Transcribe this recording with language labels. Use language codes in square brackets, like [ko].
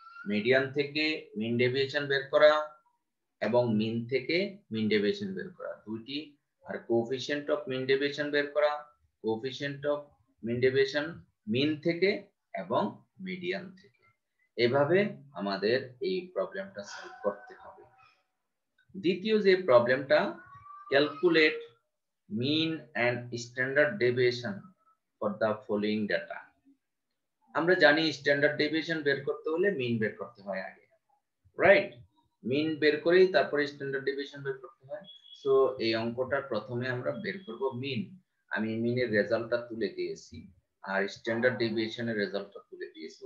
[bn] Median থেকে মিন deviation বের করা এবং মিন থেকে মিন ডেভিয়েশন বের করা দুইটি, আর কোএফিসিয়েন্ট অফ মিন ডেভিয়েশন বের করা, কোএফিসিয়েন্ট অফ মিন ডেভিয়েশন মিন থেকে এবং মিডিয়ান থেকে। এভাবে আমাদের এই প্রবলেমটা সলভ করতে হবে। দ্বিতীয় যে প্রবলেমটা, [en] Calculate mean and standard deviation for the following data. [bn] আমরা জানি স্ট্যান্ডার্ড ডেভিয়েশন বের করতে হলে মিন বের করতে হয় আগে, রাইট? মিন বের করেই তারপরে স্ট্যান্ডার্ড ডেভিয়েশন বের করতে হয়। সো এই অঙ্কটার প্রথমে আমরা বের করব মিন। আমি মিনের রেজাল্টটা তুলে দিয়েছি আর স্ট্যান্ডার্ড ডেভিয়েশনের রেজাল্টটা তুলে দিয়েছি।